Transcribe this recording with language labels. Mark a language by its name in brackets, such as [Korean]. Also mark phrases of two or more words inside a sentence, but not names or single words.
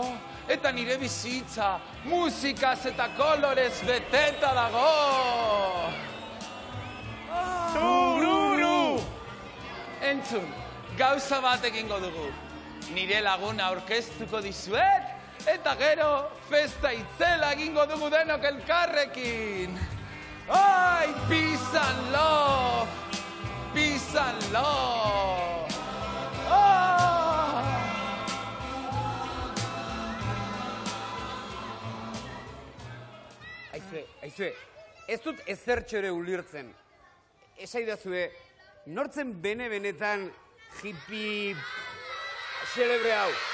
[Basque] Eta nire bizitza, musikaz eta kolorez beteta dago. Tururu! Entzun, gauza bat egingo dugu. Nire laguna aurkeztuko dizuet, eta gero festa itzela egingo dugu denok elkarrekin. Ai, [English] peace and love! Peace and love! [Basque] Aizue, ez dut ezertxore ulirtzen. Esaidazue, nortzen bene-benetan hippie xelebre hau?